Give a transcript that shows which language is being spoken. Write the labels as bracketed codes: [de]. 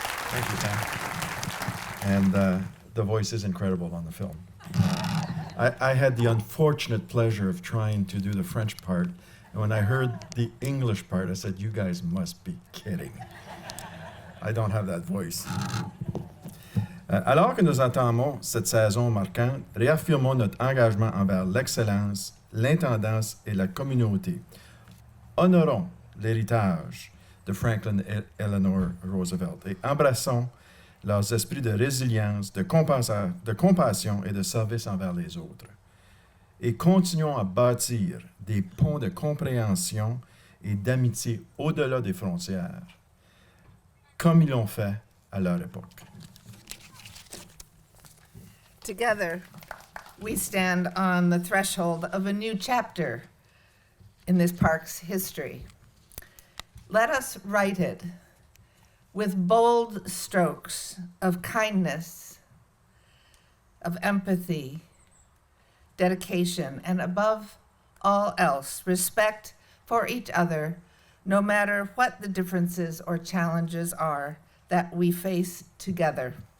[en] Thank you, Sam. And the voice is incredible on the film. I had the unfortunate pleasure of trying to do the French part, and when I heard the English part, I said, "You guys must be kidding. I don't have that voice." [fr] Alors que nous entamons cette saison marquante, réaffirmons notre engagement envers l'excellence, l'intendance et la communauté. Honorons l'héritage de Franklin et Eleanor Roosevelt et embrassons leurs esprits de résilience, de compassion et de service envers les autres. Et continuons à bâtir des ponts de compréhension et d'amitié au-delà des frontières, comme ils l'ont fait à leur époque. [en] Together, we stand on the threshold of a new chapter in this park's history. Let us write it with bold strokes of kindness, of empathy, dedication, and above all else, respect for each other, no matter what the differences or challenges are that we face together.